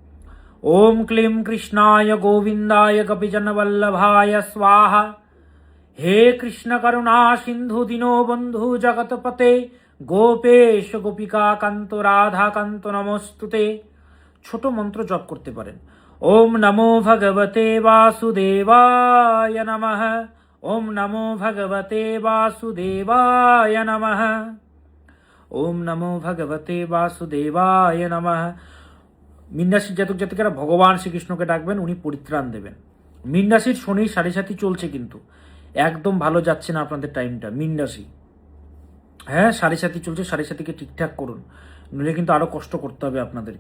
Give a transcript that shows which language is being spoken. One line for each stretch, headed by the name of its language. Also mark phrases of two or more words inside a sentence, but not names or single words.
Sanskrit: ওম ক্লিম কৃষ্ণায় গোবিন্দায় কপিজন বল্লভায় স্বাহা। হে কৃষ্ণ করুণা সিন্ধু দীনবন্ধু জগৎপতে, গোপেশ গোপিকা কান্ত রাধা কান্ত নমস্তুতে।
Bangla: ছোট মন্ত্র জপ করতে পারেন।
Sanskrit: ওম নমো ভগবতে বাসুদেবায় নমঃ, ওম নমো ভগবতে বাসুদেবায় নমঃ, ওম নমো ভগবতে বাসুদেবায় নমঃ।
Bangla: মীন রাশির জাতক জাতিকারা ভগবান শ্রীকৃষ্ণকে ডাকবেন, উনি পরিত্রাণ দেবেন। মীন রাশির শনির সাড়ে সাথী চলছে, কিন্তু একদম ভালো যাচ্ছে না আপনাদের টাইমটা মীন রাশি। হ্যাঁ, সাড়ে সাথী চলছে, সাড়ে সাথীকে ঠিকঠাক করুন, নইলে কিন্তু আরও কষ্ট করতে হবে আপনাদেরকে।